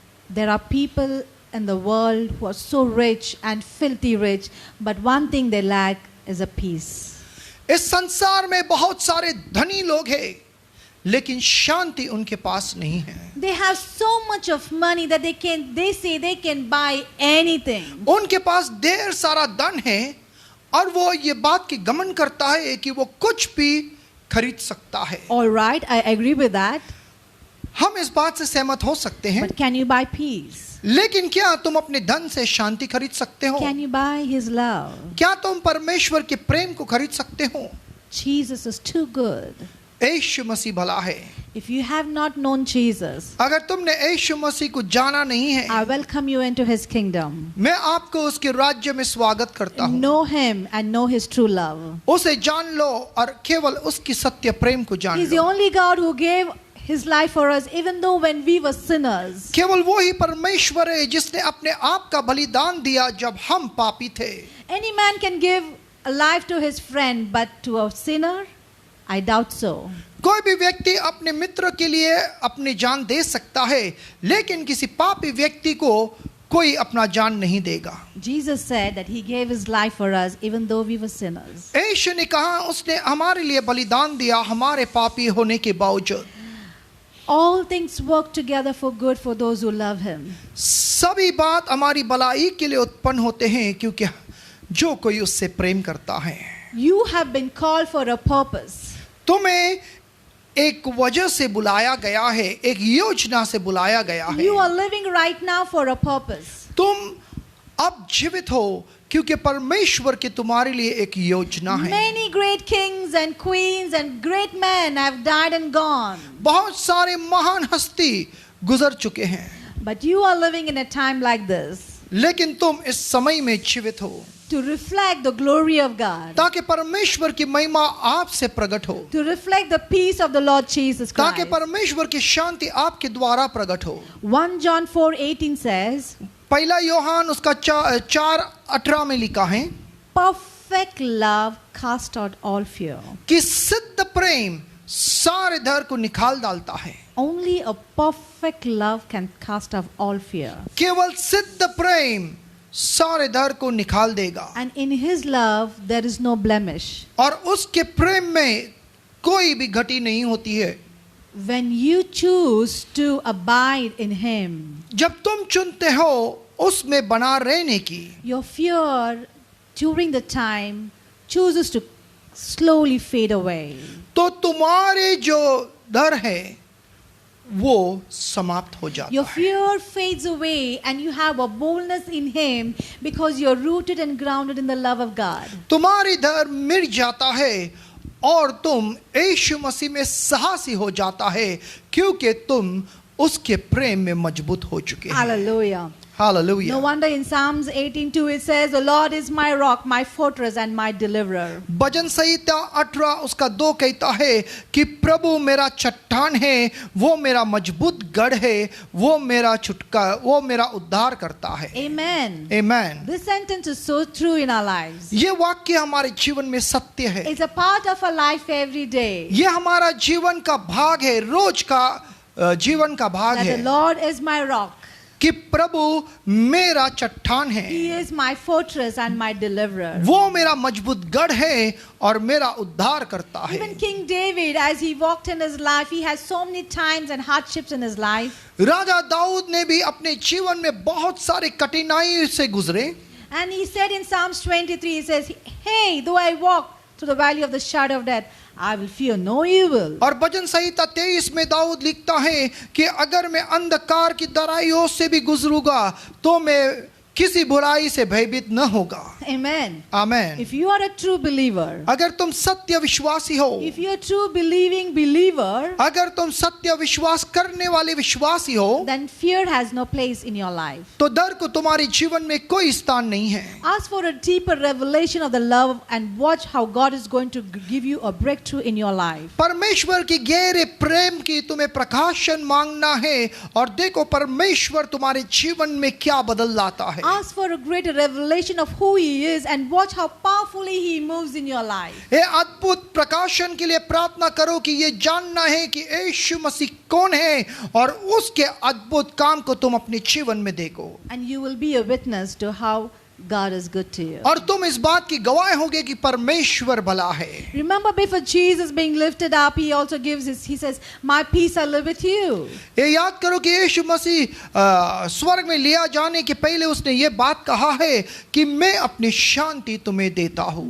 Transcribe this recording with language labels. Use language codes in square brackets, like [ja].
[en] There are people in the world who are so rich and filthy rich, but one thing they lack is a peace. [hi] इस संसार में बहुत सारे धनी लोग हैं, लेकिन शांति उनके पास नहीं है। [en] They have so much of money that they say they can buy anything. [hi] उनके पास ढेर सारा धन है और वो ये बात की गमन करता है कि वो कुछ भी खरीद सकता है। [en] All right, I agree with that. [hi] हम इस बात से सहमत हो सकते हैं, [en] But can you buy peace? [hi] लेकिन क्या तुम अपने धन से शांति खरीद सकते हो? [en] Can you buy his love? [hi] क्या तुम परमेश्वर के प्रेम को खरीद सकते हो? [en] Jesus is too good. [hi] यीशु मसीह भला है। [en] If you have not known Jesus, [hi] अगर तुमने यीशु मसीह को जाना नहीं है, [en] I welcome you into his kingdom. [hi] मैं आपको उसके राज्य में स्वागत करता हूँ। [en] Know him and know his true love. [hi] उसे जान लो और केवल उसकी सत्य प्रेम को जान [en] He's the [hi] low. [en] only God who gave his life for us even though when we were sinners. [hi] केवल वो ही परमेश्वर है जिसने अपने आप का बलिदान दिया जब हम पापी थे. [en] Any man can give a life to his friend, but to a sinner, I doubt so. [hi] कोई भी व्यक्ति अपने मित्र के लिए अपनी जान दे सकता है, लेकिन किसी पापी व्यक्ति को कोई अपना जान नहीं देगा. [en] Jesus said that he gave his life for us even though we were sinners. [hi] यीशु ने कहा उसने हमारे लिए बलिदान दिया हमारे पापी होने के बावजूद. [en] All things work together for good for those who love him. [hi] सभी बात हमारी भलाई के लिए उत्पन्न होते हैं क्योंकि जो कोई उससे प्रेम करता है. [en] You have been called for a purpose. [hi] तुम्हें एक वजह से बुलाया गया है, एक योजना से बुलाया गया है. [en] You are living right now for a purpose. [hi] तुम अब जीवित हो क्योंकि परमेश्वर की तुम्हारे लिए एक योजना है. [en] Many great kings and queens and great men have died and gone. [hi] बहुत सारे महान हस्ती गुजर चुके हैं, [en] But you are living in a time like this [hi] लेकिन तुम इस समय में जीवित हो [en] to reflect the glory of God, [hi] ताकि परमेश्वर की महिमा आपसे प्रकट हो, [en] to reflect the peace of the Lord Jesus [hi] ताकि [en] Christ. [hi] परमेश्वर की शांति आपके द्वारा प्रकट हो. [en] 1 John 4:18 says, [hi] पहला योहान उसका 4:18 में लिखा है [en] perfect love casts out all fear. [hi] कि सिद्ध प्रेम सारे डर को निकाल डालता है. [en] Only a perfect love can cast out all fear. [hi] केवल सिद्ध प्रेम सारे डर को निकाल देगा. [en] And in his love there is no blemish. [hi] और उसके प्रेम में कोई भी घटी नहीं होती है. [en] When you choose to abide in him, [hi] जब तुम चुनते हो उसमें बना रहने की, [en] your fear during the time chooses to slowly fade away. [hi] तो तुम्हारे जो डर है वो समाप्त हो जाता [en] Your [hi] है. [en] fear fades away and you have a boldness in him because you're rooted and grounded in the love of God. [hi] तुम्हारी डर मिट जाता है और तुम यीशु मसीह में साहसी हो जाता है क्योंकि तुम उसके प्रेम में मजबूत हो चुके हैं. [en] Hallelujah. No [hi] hallelujah. [en] wonder in Psalms 18:2 it says, "The Lord is my rock, my fortress and my deliverer." [hi] भजन संहिता 18 उसका 2 कहता है कि प्रभु मेरा चट्टान है, वो मेरा मजबूत गढ़ है, वो मेरा उद्धार करता है. [en] Amen. [hi] आमीन. [en] This sentence is so true in our lives. [hi] ये वाक्य हमारे जीवन में सत्य है. [en] It's a part of our life every day. [hi] ये हमारा जीवन का भाग है, रोज का जीवन का भाग [en] That the [hi] है [en] Lord is my rock. [hi] कि प्रभु मेरा चट्टान है, [en] He is my fortress and my deliverer. [hi] वो मेरा मजबूत गढ़ है और मेरा उद्धार करता है. [en] Even King David, as he walked in his life, he has so many times and hardships in his life. [hi] राजा दाऊद ने भी अपने जीवन में बहुत सारे कठिनाई से गुजरे. [en] And he said in Psalms 23, he says, "Hey, though I walk through the valley of the shadow of death, I will fear no evil." [hi] और भजन संहिता 23 में दाऊद लिखता है कि अगर मैं अंधकार की दराइयों से भी गुजरूंगा तो मैं किसी बुराई से भयभीत न होगा. [en] Amen. [hi] आमीन. [en] If you are a true believer, [hi] अगर तुम सत्य विश्वासी हो, [en] if you are a true believing believer, [hi] अगर तुम सत्य विश्वास करने वाले विश्वासी हो, [en] then fear has no place in your life. [hi] तो डर को तुम्हारे जीवन में कोई स्थान नहीं है. [en] Ask for a deeper revelation of the love and watch how God is going to give you a breakthrough in your life. [hi] परमेश्वर की गहरे प्रेम की तुम्हें प्रकाशन मांगना है और देखो परमेश्वर तुम्हारे जीवन में क्या बदल लाता है. [en] Ask for a greater revelation of who He is and watch how powerfully He moves in your life. [hi] ये अद्भुत प्रकाशन के लिए प्रार्थना करो कि ये जानना है कि यीशु मसीह कौन है और उसके अद्भुत काम को तुम अपने जीवन में देखो. [en] And you will be a witness to how God is good to you. [hi] और तुम इस बात की गवाह होगे कि परमेश्वर भला है. [en] Remember, before Jesus being lifted up, He also gives He says, "My peace I live with you." [hi] ये याद करो कि यीशु मसीह स्वर्ग में लिया जाने के पहले उसने ये बात कहा है कि मैं अपनी शांति तुम्हें देता हूँ.